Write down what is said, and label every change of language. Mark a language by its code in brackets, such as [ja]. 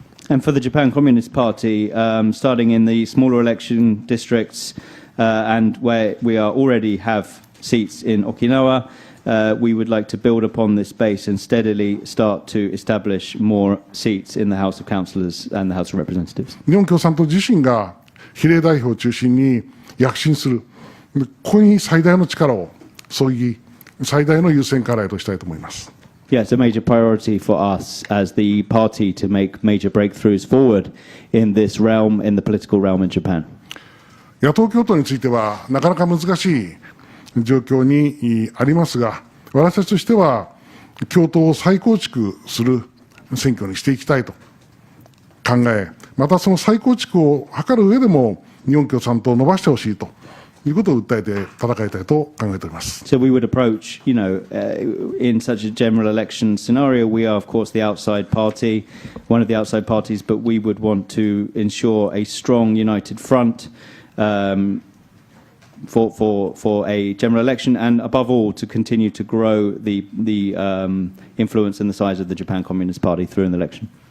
[en] And for the Japan Communist Party, starting in the smaller election districts and where we already have seats in Okinawa, we would like to build upon this base and steadily start to establish more seats in the House of Councillors and the House of Representatives. [ja] 日本共産党自身が比例代表を中心に躍進する、ここに最大の力を注ぎ、最大の優先課題としたいと思います。 [en] Yeah, it's a major priority for us as the party to make major breakthroughs forward in this realm, in the political realm in Japan. [ja] 野党共闘についてはなかなか難しい状況にありますが、私たちとしては共闘を再構築する選挙にしていきたいと考え、またその再構築を図る上でも日本共産党を伸ばしてほしいということを訴えて戦いたいと考えております。 [en] So we would approach, in such a general election scenario, we are of course the outside party, one of the outside parties, but we would want to ensure a strong united front for a general election, and above all, to continue to grow the influence and the size of the Japan Communist Party through an election.